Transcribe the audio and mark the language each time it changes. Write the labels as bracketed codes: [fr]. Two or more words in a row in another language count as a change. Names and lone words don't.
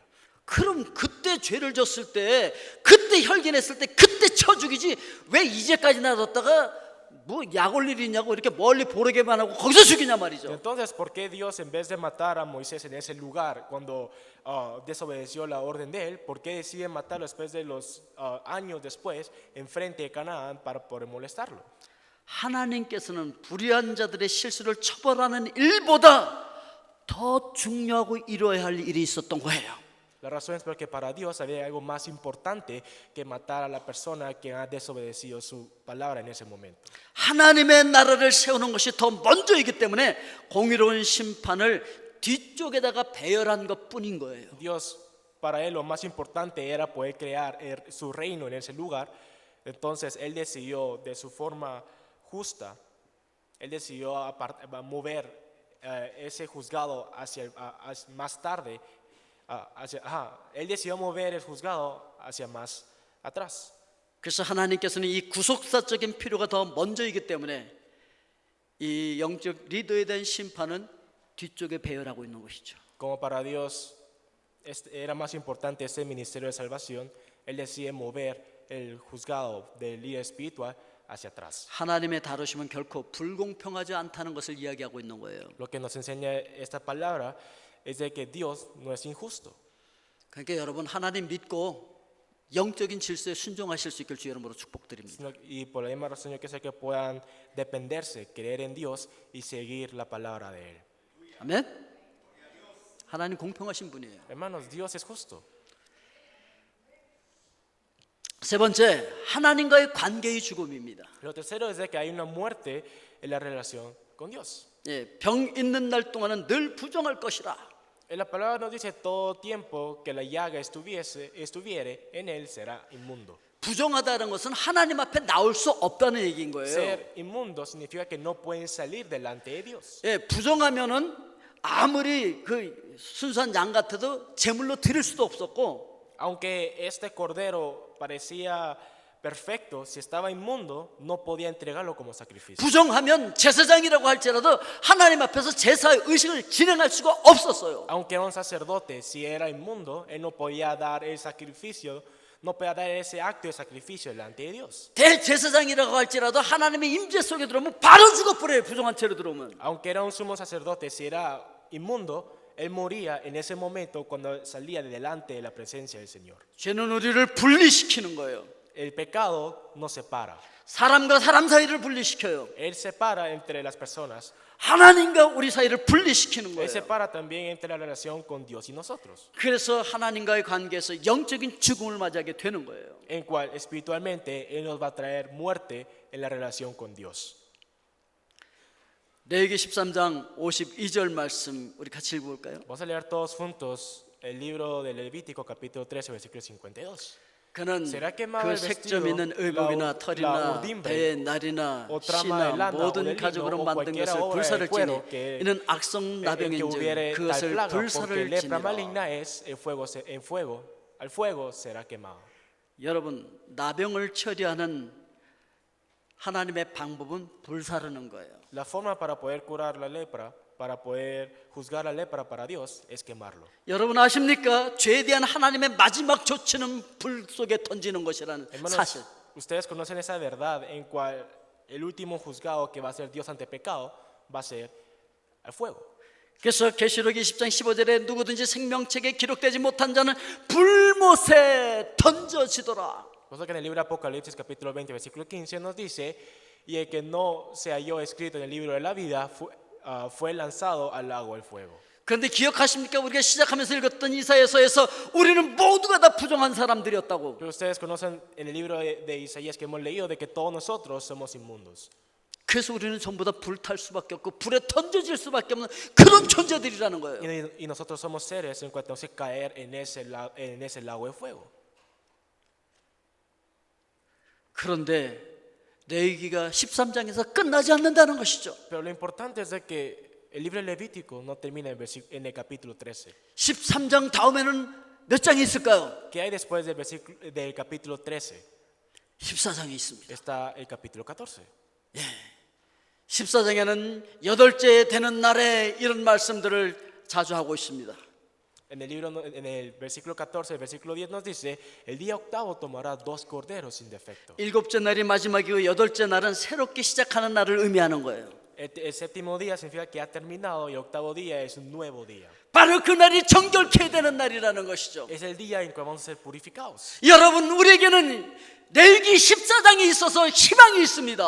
[ko] 그럼 그때 죄를 졌을 때, 그때 혈기냈을 때, 그때 쳐 죽이지 왜 이제까지 놔뒀다가 뭐 약 올 일이 있냐고 이렇게 멀리 보르게만 하고 거기서 죽이냐 말이죠. [es] Entonces, ¿por qué Dios, en vez de matar a Moisés en ese lugar cuando desobedeció la orden de él, por qué decide matarlo después de los años después enfrente de Canaán para poder molestarlo? [ko] 하나님께서는 불의한 자들의 실수를 처벌하는 일보다 더 중요하고 이루어야 할 일이 있었던 거예요. [es] La razón es porque para Dios había algo más importante que matar a la persona que ha desobedecido su palabra en ese momento. [ko] 하나님의 나라를 세우는 것이 더 먼저이기 때문에 공의로운 심판을 뒤쪽에다가 배열한 것뿐인 거예요. [es] Dios, para él lo más importante era poder crear su reino en ese lugar. Entonces él decidió de su forma justa, él decidió mover ese juzgado hacia más tarde. él decidió mover el juzgado hacia más atrás. [ko] 그래서 하나님께서는 이 구속사적인 필요가 더 먼저이기 때문에 이 영적 리더에 대한 심판은 뒤쪽에 배열하고 있는 것이죠. [es] Como para Dios era más importante ese ministerio de salvación, él decide mover el juzgado del líder espiritual hacia atrás. [ko] 하나님의 다루심은 결코 불공평하지 않다는 것을 이야기하고 있는 거예요. [es] Lo que nos enseña esta palabra es de que Dios no es injusto. [ko] 그러니까 여러분 하나님 믿고 영적인 질서에 순종하실 수 있길 주 이름으로 축복드립니다. [es] Y por la misma razón yo quiero que puedan dependerse, creer en Dios y seguir la palabra de Él. [ko] 아멘. 하나님 공평하신 분이에요. [es] Hermanos, Dios es justo. [ko] 세 번째, 하나님과의 관계의 죽음입니다. [es] Lo tercero es de que hay una muerte en la relación con Dios. [ko] 예, 병 있는 날 동안은 늘 부정할 것이라. [es] La palabra nos dice todo tiempo que la llaga estuviere en él será inmundo. [ko] 부정하다는 것은 하나님 앞에 나올 수 없다는 얘기인 거예요. [es] Ser inmundo significa que no pueden salir delante de Dios. [ko] 예, 부정하면은 아무리 그 순수한 양 같아도 제물로 드릴 수도 없었고, [es] Aunque este cordero parecía perfecto, si estaba inmundo, no podía entregarlo como sacrificio. [ko] 부정하면 제사장이라고 할지라도 하나님 앞에서 제사의 의식을 진행할 수가 없었어요. [es] Aunque era un sacerdote, si era inmundo, él no podía dar el sacrificio, no podía dar ese acto de sacrificio delante de Dios. [ko] 대제사장이라고 할지라도 하나님의 임재 속에 들어오면 바로 죽어버려요. 부정한 채로 들어오면. [es] Aunque era un sumo sacerdote, si era inmundo, él moría en ese momento cuando salía de delante de la presencia del Señor. [ko] 죄는 우리를 분리시키는 거예요. [es] El pecado nos separa. [ko] 사람과 사람 사이를 분리시켜요. [es] Él separa entre las personas. [ko] 하나님과 우리 사이를 분리시키는 [es] Él [ko] 거예요. [es] separa también entre la relación con Dios y nosotros. [ko] 그래서 하나님과의 관계에서 영적인 죽음을 맞이하게 되는 거예요. [es] En cual espiritualmente Él nos va a traer muerte en la relación con Dios. [ko] 레위기 13장 52절 말씀 우리 같이 읽어볼까요? [es] Vamos a leer todos juntos el libro de Levítico capítulo 13 versículo 52. [ko] 그는 [es] Será quemado [ko] 그 [es] el [ko] 색점 [es] vestido, [ko] 있는 의복이나 [es] la [ko] 털이나 [es] urdimbre, [ko] 배의 날이나 [es] o trama [ko] 씨나 [es] de lana, o [ko] 모든 [es] del lino, [ko] 가죽으로 [es] o [ko] 만든 [es] cualquiera [ko] 것을 [es] obra de [ko] 불사를 [es] cuero [ko] 지니 [es] que- [ko] 이는 [es] en que [ko] 악성나병인즉 [es] hubiere tal [ko] 그것을 [es] plaga, porque [ko] 불사를 [es] lepra [ko] 지니라. [es] maligna es al fuego será quemado. [ko] 여러분 나병을 처리하는 하나님의 방법은 불사르는 거예요. [es] La forma para poder curar la lepra, para poder juzgar la lepra para Dios, es quemarlo. [ko] 여러분 아십니까? 죄에 대한 하나님의 마지막 조치는 불 속에 던지는 것이라는 [es] Hermanos, [ko] 사실. [es] ustedes conocen esa verdad en cual el último juzgado que va a ser Dios ante pecado va a ser al fuego. [ko] 그래서 계시록 20장 15절에 누구든지 생명책에 기록되지 못한 자는 불못에 던져지더라. [es] Por eso que en el libro de Apocalipsis capítulo 20 versículo 15 nos dice, y el que no se halló escrito en el libro de la vida fue lanzado al lago del fuego. [ko] 그런데 기억하십니까? 우리가 시작하면서 읽었던 이사야서에서 우리는 모두가 다 부정한 사람들이었다고. [es] Pero ustedes conocen en el libro de Isaías que hemos leído de que todos nosotros somos inmundos. [ko] 그래서 우리는 전부 다 불탈 수밖에 없고 불에 던져질 수밖에 없는 그런 존재들이라는 거예요. [es] Y nosotros somos seres en cuanto a caer en ese lago de fuego. [ko] 그런데 레위기가 13장에서 끝나지 않는다는 것이죠. [es] Pero lo importante es de que el libro de Levítico no termina en el capítulo 13. [ko] 13장 다음에는 몇 장이 있을까요? [es] ¿Qué hay después del capítulo 13? [ko] 14장이 있습니다. [es] Está el capítulo 14. [ko] 14장에는 여덟째 되는 날에 이런 말씀들을 자주 하고 있습니다. [es] En el versículo 14, el versículo 10 nos dice, el día octavo tomará 2 corderos sin defecto. [ko] 일곱째 날이 마지막이고 여덟째 날은 새롭게 시작하는 날을 의미하는 거예요. [es] El séptimo día significa que ha terminado y el octavo día es un nuevo día. [ko] 바로 그 날이 정결케 되는 날이라는 것이죠. [es] Es el día en que vamos a ser purificados. [ko] 여러분, 우리에게는 레위기 14장이 있어서 희망이 있습니다.